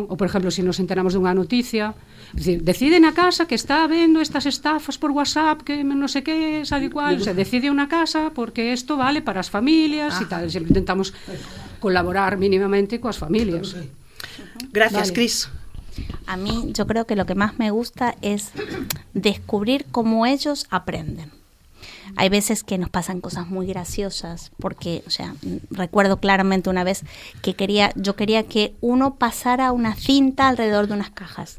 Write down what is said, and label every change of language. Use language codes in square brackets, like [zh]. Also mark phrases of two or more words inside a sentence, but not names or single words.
[gl] Ou, por exemplo, se nos enteramos dunha noticia, decide na casa que está habendo estas estafas por WhatsApp, que non sei que, sabe cual, se decide unha casa porque isto vale para as familias e tal, sempre intentamos colaborar mínimamente coas familias. [es] Gracias, Cris. A mí, yo creo que lo que más me gusta es descubrir cómo ellos aprenden. Hay veces que nos pasan cosas muy graciosas, porque, o sea, recuerdo claramente una vez que yo quería que uno pasara una cinta alrededor de unas cajas.